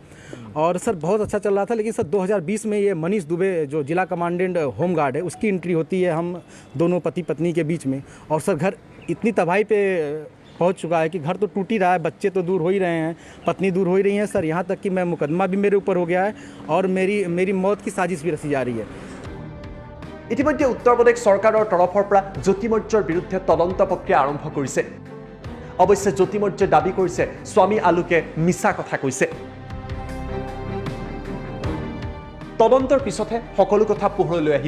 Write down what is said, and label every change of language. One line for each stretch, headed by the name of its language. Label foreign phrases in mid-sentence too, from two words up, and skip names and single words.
Hindi: और सर बहुत अच्छा चल रहा था। लेकिन सर 2020 में ये मनीष दुबे जो जिला कमांडेंट होमगार्ड है, उसकी एंट्री होती है हम दोनों पति पत्नी के बीच में। और सर घर इतनी तबाही पे पहुंच चुका है कि घर तो टूट ही रहा है, बच्चे तो दूर हो ही रहे हैं, पत्नी दूर हो ही रही है सर। यहाँ तक कि मैं मुकदमा भी मेरे ऊपर हो गया है और मेरी मौत की साजिश भी रची जा रही है।
Assamese: ইতিমধ্যে উত্তৰ প্ৰদেশ চৰকাৰৰ তৰফৰ পৰা জ্যোতি মৌৰ্যৰ বিৰুদ্ধে তদন্ত প্ৰক্ৰিয়া আৰম্ভ কৰিছে। অৱশ্যে জ্যোতি মৌৰ্যই দাবী কৰিছে স্বামী আলোকে মিছা কথা কৈছে। তদন্তৰ পিছতহে সকলো কথা পোহৰলৈ আহিব।